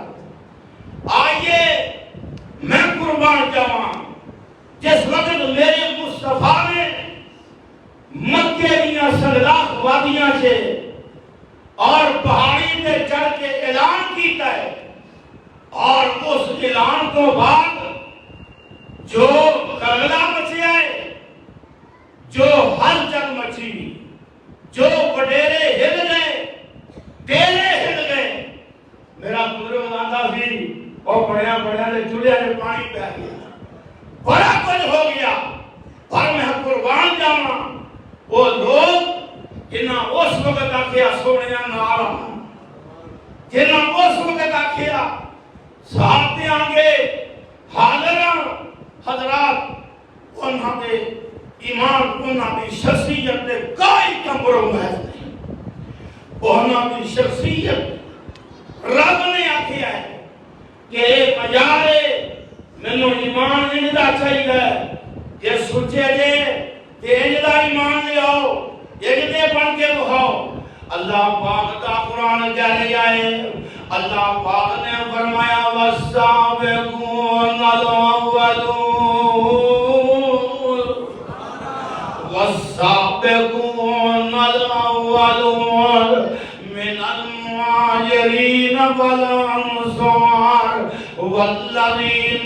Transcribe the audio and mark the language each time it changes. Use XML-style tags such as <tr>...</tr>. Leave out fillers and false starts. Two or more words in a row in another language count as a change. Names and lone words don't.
<pa>آئیے میں قربان جاواں جس وقت میرے مصطفیٰ نے مکے دیاں سنگلاخ وادیاں سے اور پہاڑی تے چڑھ کے اعلان کیتا ہے, اور اس اعلان کو بعد جو غلغلہ مچیا ہے, جو ہلچل مچی, جو وڈیرے ہل گئے, ڈیرے ہل گئے. میرا بزرگ آندا سی اور بڑیا نے چولہے میں پانی پی گیا, بڑا کچھ ہو گیا. پر میں قربان جاواں وہ لوگ جنہاں اس وقت آکھیا سونیا نال, جنہاں اس وقت آکھیا ساتھ دے آنگے حاضراں. حضرات انہاں دے ایمان, انہاں دی شخصیت دے کوئی کمپرومائز نہیں. انہاں دی شخصیت رب نے آکھیا ہے کہ مجارے مینوں ایمان انجدا چاہیے کہ سوچے جے کہ انجدا ایمان لے آؤ, انجدے بن کے بہاؤ.</pa> <ur>اللہ پاک کا قرآن کہہ رہا ہے, اللہ پاک نے فرمایا</ur> <ar>والسابقون الاولون والسابقون الاولون من المهاجرين والانصار والذين</ar>